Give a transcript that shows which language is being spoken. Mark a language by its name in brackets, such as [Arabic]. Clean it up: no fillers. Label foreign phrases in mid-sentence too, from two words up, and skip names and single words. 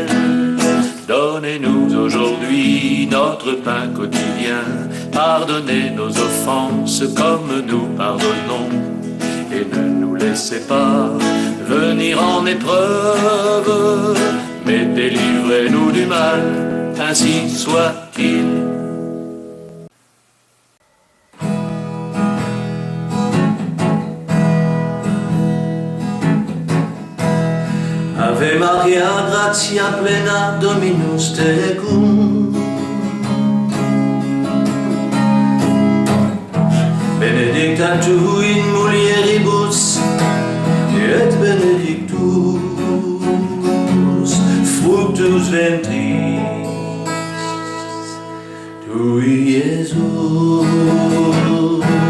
[French] Donnez-nous aujourd'hui notre pain quotidien. Pardonnez nos offenses comme nous pardonnons. Et ne nous laissez pas venir en épreuve, mais délivrez-nous du mal, ainsi soit-il. [Latin] Ave Maria, gratia plena, Dominus tecum. Benedicta tu in mulieribus, et benedictus fructus ventris tui, Iesus.